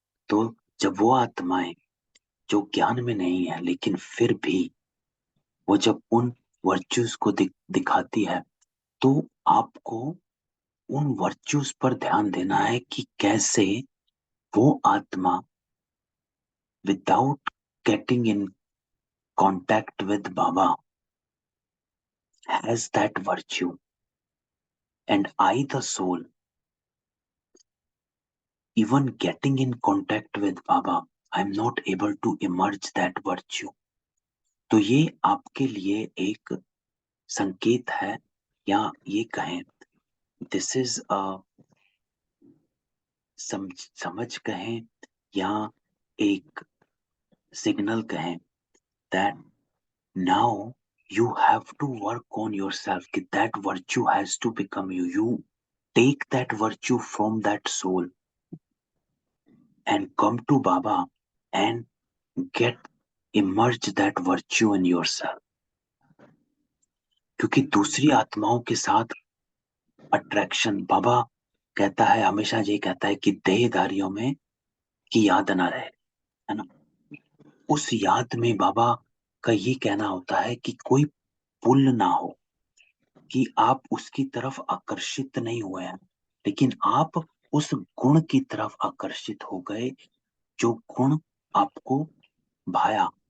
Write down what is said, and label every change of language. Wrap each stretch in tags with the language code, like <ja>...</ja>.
<hi>तो जब वो आत्माएं जो ज्ञान में नहीं है लेकिन फिर भी वो जब उन वर्च्यूज को दिखाती है, तो आपको उन वर्च्यूज पर ध्यान देना है कि कैसे वो आत्मा</hi> <en>Without getting in contact with Baba has that virtue and I, the soul, even getting in contact with Baba, I'm not able to emerge that virtue.</en> <hi>तो ये आपके लिए एक संकेत है, या ये कहें</hi> <en>this is</en> <hi>समझ कहें, या एक सिग्नल कहें,</hi> <en>that now you have to work on yourself, that virtue has to become you. You take that virtue from that soul and come to Baba and get immerse that virtue in yourself.</en> <hi>क्योंकि दूसरी आत्माओं के साथ attraction, बाबा कहता है, हमेशा ये कहता है कि देहधारियों में की याद ना रहे, है ना। उस याद में बाबा का ये कहना होता है कि कोई पुल ना हो, कि आप उसकी तरफ आकर्षित नहीं हुए हैं, लेकिन आप उस गुण की तरफ आकर्षित हो गए, जो गुण आपको भाया।</hi>